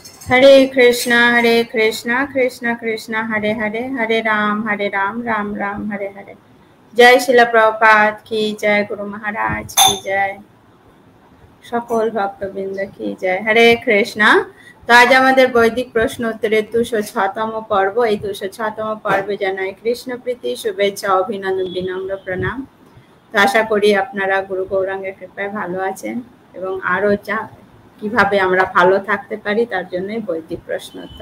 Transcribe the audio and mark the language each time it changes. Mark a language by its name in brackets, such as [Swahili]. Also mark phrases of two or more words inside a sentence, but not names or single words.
[Sanskrit] हरे कृष्णा कृष्णा कृष्णा हरे हरे हरे राम राम राम हरे हरे। [Hindi] जय शिला प्रभुपाद की जय, गुरु महाराज की जय, [Bangla] সকল ভক্তবৃন্দ কি জয়। হরে কৃষ্ণা। তো আজ আমাদের বৈদিক প্রশ্ন উত্তরের 206তম পর্ব। এই 206তম পর্বে জানাই কৃষ্ণ প্রীতি, শুভেচ্ছা, অভিনন্দন, বিনম্র প্রণাম। তো আশা করি আপনারা গুরু গৌরাঙ্গের কৃপায় ভালো আছেন এবং আরো কিভাবে আমরা ভালো থাকতে পারি তার জন্যই বৈদিক প্রশ্নোত্তর।